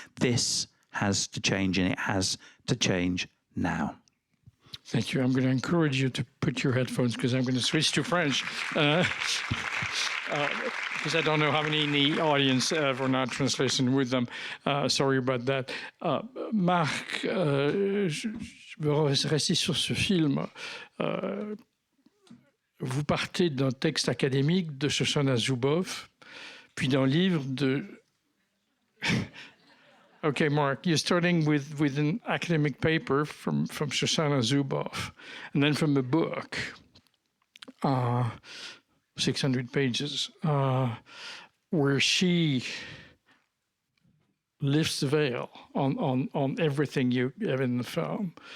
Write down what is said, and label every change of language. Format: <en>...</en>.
<en>This has to change, and it has to change now. Thank you. I'm going to encourage you to put your headphones, because I'm going to switch to French. Because I don't know how many in the audience have or not translation with them. Sorry about that.</en> <fr>Marc, je veux rester sur ce film. Vous partez d'un texte académique de Shoshana Zuboff, puis d'un livre de...</fr> <en>Okay, Mark, you're starting with an academic paper from Shoshana Zuboff, and then from a book, 600 pages, where she lifts the veil on everything you have in the film.</en>